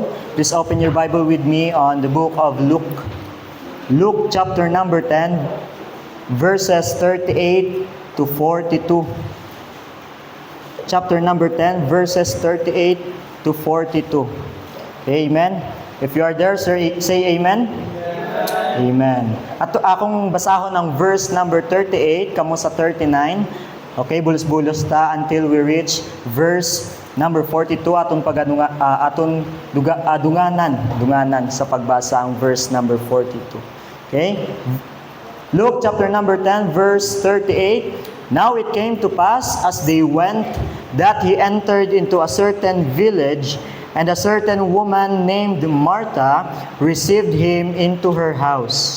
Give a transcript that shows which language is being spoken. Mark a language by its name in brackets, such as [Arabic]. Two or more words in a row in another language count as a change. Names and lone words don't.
[English] Please open your Bible with me on the book of Luke. Luke chapter number 10, verses 38 to 42. Chapter number 10, verses 38 to 42. Amen. If you are there, sir, say amen. Amen. [Hiligaynon] At akong basahon ng [English] verse number 38, [Hiligaynon] kamo sa 39. Okay, bulos-bulos ta [English] until we reach verse number 42 [Hiligaynon] aton dunganan sa pagbasa ang [English] verse number 42. Okay? Luke chapter number 10 verse 38. Now it came to pass as they went that he entered into a certain village, and a certain woman named Martha received him into her house.